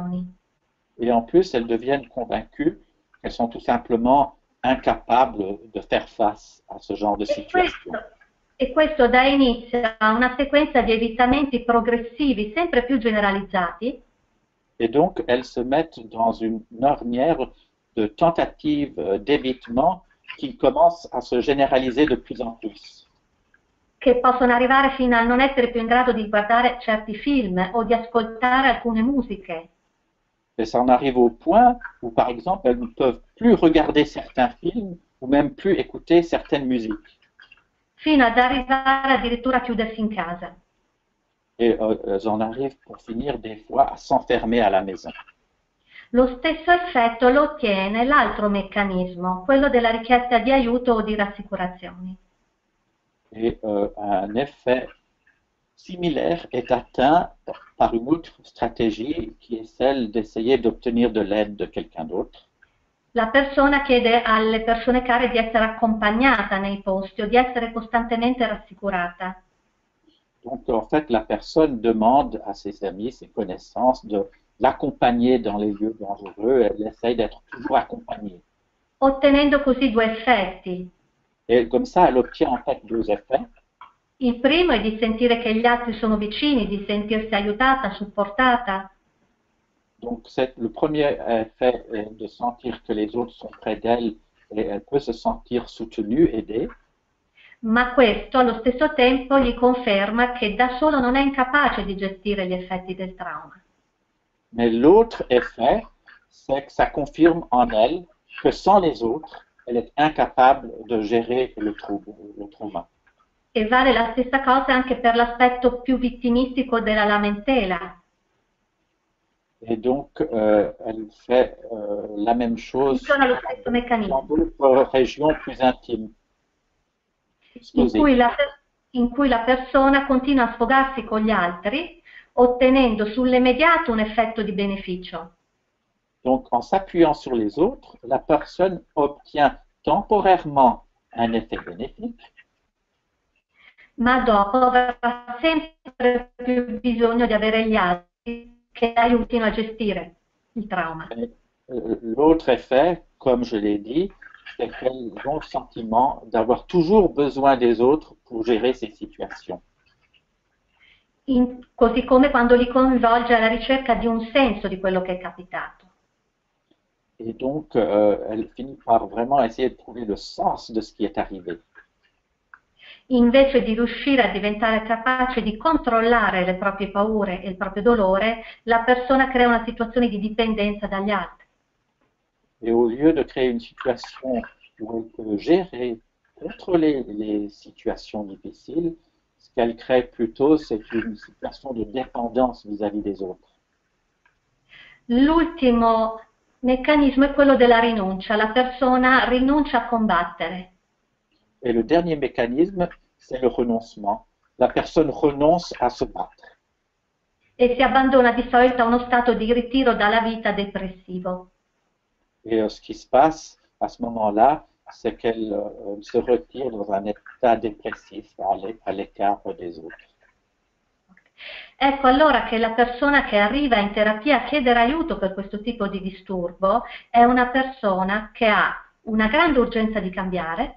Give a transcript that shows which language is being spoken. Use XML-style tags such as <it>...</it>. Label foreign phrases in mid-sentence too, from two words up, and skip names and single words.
<fr>Et en plus, elles deviennent convaincues qu'elles sont tout simplement incapables de faire face à ce genre de situation.</fr> <it>E questo dà inizio a una sequenza di evitamenti progressivi sempre più generalizzati.</it> <fr>Et donc, elles se mettent dans une ornière de tentatives d'évitement qui commence à se généraliser de plus en plus.</fr> <it>Che possono arrivare fino a non essere più in grado di guardare certi film o di ascoltare alcune musiche.</it> <fr>Et ça en arrive au point où, par exemple, elles ne peuvent plus regarder certains films ou même plus écouter certaines musiques.</fr> <it>Fino ad arrivare addirittura a chiudersi in casa.</it> <fr>Et elles en arrivent pour finir des fois à s'enfermer à la maison.</fr> <it>Lo stesso effetto lo ottiene l'altro meccanismo, quello della richiesta di aiuto o di rassicurazioni.</it> <fr>Et un effet similaire est atteint par une autre stratégie qui est celle d'essayer d'obtenir de l'aide de quelqu'un d'autre.</fr> <it>La persona chiede alle persone care di essere accompagnata nei posti o di essere costantemente rassicurata.</it> <fr>Donc, en fait, la personne demande à ses amis, ses connaissances, de l'accompagner dans les lieux dangereux. Elle essaye d'être toujours accompagnée.</fr> <it>Ottenendo così due effetti.</it> <fr>Et comme ça, elle obtient en fait deux effets.</fr> <it>Il primo è di sentire che gli altri sono vicini, di sentirsi aiutata, supportata.</it> <fr>Donc, le premier effet est de sentir que les autres sont près d'elle et elle peut se sentir soutenue, aidée.</fr> <it>Ma questo allo stesso tempo gli conferma che da solo non è incapace di gestire gli effetti del trauma.</it> <fr>Mais l'autre effet, c'est que ça confirme en elle que sans les autres, elle est incapable de gérer le trauma.</fr> <it>E vale la stessa cosa anche per l'aspetto più vittimistico della lamentela.</it> <fr>Et donc, elle fait la même chose</fr> <it>Funziona lo stesso meccanismo.</it> <fr>dans d'autres régions plus intimes.</fr> <it>In cui la persona continua a sfogarsi con gli altri, ottenendo sull'immediato un effetto di beneficio.</it> <fr>Donc, en s'appuyant sur les autres, la personne obtient temporairement un effet bénéfique.</fr> <it>Ma dopo avrà sempre più bisogno di avere gli altri che aiutino a gestire il trauma.</it> <fr>L'autre effet, comme je l'ai dit, c'est qu'elles ont le sentiment d'avoir toujours besoin des autres pour gérer ces situations.</fr> <it>Così come quando li coinvolge alla ricerca di un senso di quello che è capitato.</it> <fr>Et donc, elle finit par vraiment essayer de trouver le sens de ce qui est arrivé.</fr> <it>Invece di riuscire a diventare capace di controllare le proprie paure e il proprio dolore, la persona crea una situazione di dipendenza dagli altri.</it> <fr>Et au lieu de créer une situation où elle peut gérer, contrôler les situations difficiles, ce qu'elle crée plutôt, c'est une situation de dépendance vis-à-vis des autres.</fr> <it>L'ultimo meccanismo è quello della rinuncia. La persona rinuncia a combattere.</it> <fr>Et le dernier mécanisme, c'est le renoncement. La personne renonce à se battre.</fr> <it>E si abbandona di solito a uno stato di ritiro dalla vita depressivo.</it> <fr>Et ce qui se passe à ce moment-là, c'est qu'elle se retire dans un état dépressif à l'écart des autres.</fr> <it>Ecco allora che la persona che arriva in terapia a chiedere aiuto per questo tipo di disturbo è una persona che ha una grande urgenza di cambiare.</it>